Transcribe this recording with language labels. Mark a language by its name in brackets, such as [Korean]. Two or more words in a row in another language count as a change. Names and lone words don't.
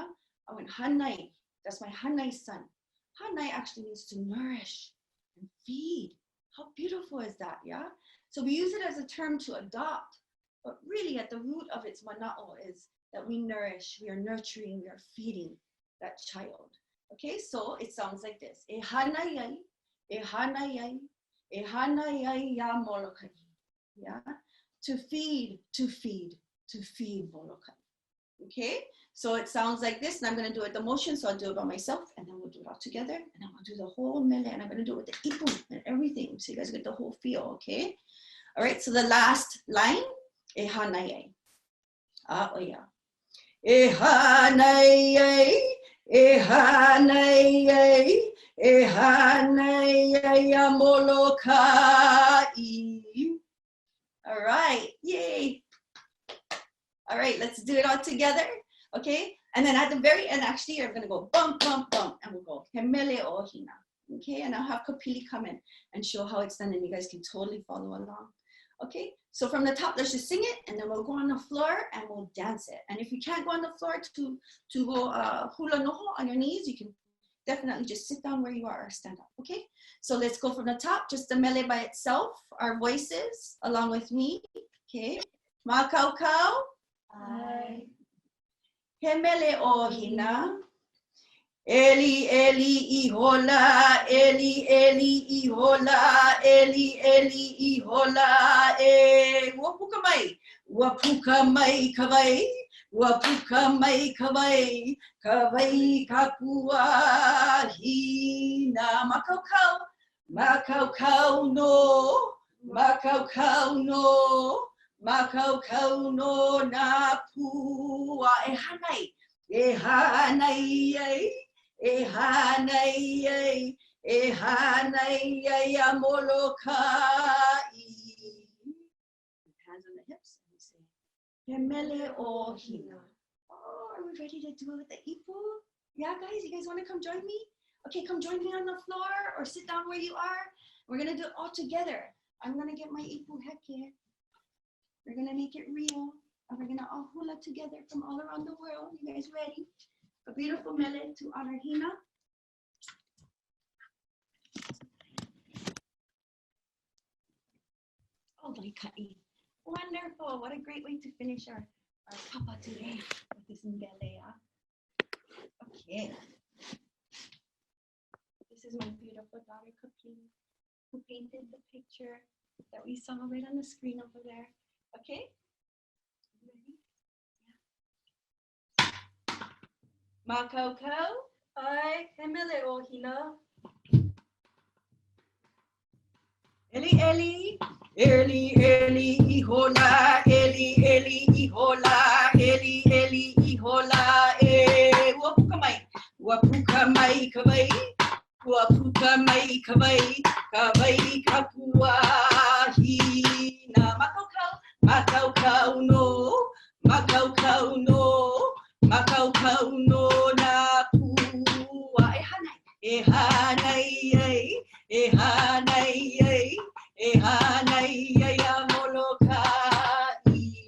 [English] I went hanai, that's my hanai son. Hanai actually means to nourish and feed. How beautiful is that, yeah? So we use it as a term to adopt, but really at the root of its mana'o is that we nourish, we are nurturing, we are feeding that child. Okay, so it sounds like this. [Hawaiian] E hana yai, e hana yai, e hana yai ya Molokai. [English] Yeah, to feed, to feed, to feed Molokai. Okay, so it sounds like this, and I'm going to do it the motion, so I'll do it by myself, and then we'll do it all together, and then we'll do the whole mele, and I'm going to do it with the ipu and everything, so you guys get the whole feel, okay? All right, so the last line, [Hawaiian] e hanayai. [English] Ah, oh yeah. [Hawaiian] E hanayai, e hanayai, e hanayai ya Molokai. [English] All right, yay. All right, let's do it all together, okay? And then at the very end, actually, you're gonna go bump, bump, bump, and we'll go [Hawaiian] Mele Hina, [English] okay? And I'll have Kapili come in and show how it's done, and you guys can totally follow along, okay? So from the top, let's just sing it, and then we'll go on the floor and we'll dance it. And if you can't go on the floor to go [Hawaiian] hula noho [English] on your knees, you can definitely just sit down where you are or stand up, okay? So let's go from the top, just the mele by itself, our voices along with me, okay? [Hawaiian] Ma kau kau. Ai. He mele hina. Eli, Eli, ihola, Eli, Eli, ihola, Eli, Eli, ihola, wapuka mai kawai, wapuka mai kawai, kawai kapua hina, makau kau no, makau kau no, makau kau no na pua e hanai, e hanai, ya Molokai. [English] Hands on the hips, and we say, [Hawaiian] Mele Hina. [English] Oh, are we ready to do it with the ipu? Yeah, guys, you guys want to come join me? Okay, come join me on the floor or sit down where you are. We're gonna do it all together. I'm gonna get my [Hawaiian] ipu heke. [English] We're gonna make it real, and we're gonna all hula together from all around the world. You guys ready? A beautiful mele to honor Hina. Oh, Molokai. Wonderful. What a great way to finish our papa today with this mele. Okay. This is my beautiful daughter, Kapili, who painted the picture that we saw right on the screen over there. Okay? Ready? Yeah. [Hawaiian] Makau kau. Ai, Mele Hina. Eli, Eli. Eli, Eli, ihola, Eli, Eli, ihola, Eli, Eli, ihola, wapuka mai kawai, wapuka mai kawai, kawai kapua hina, makau kau no, makau kau no, makau kau no na pua e hanai, e hanai, e hanai ya Molokai.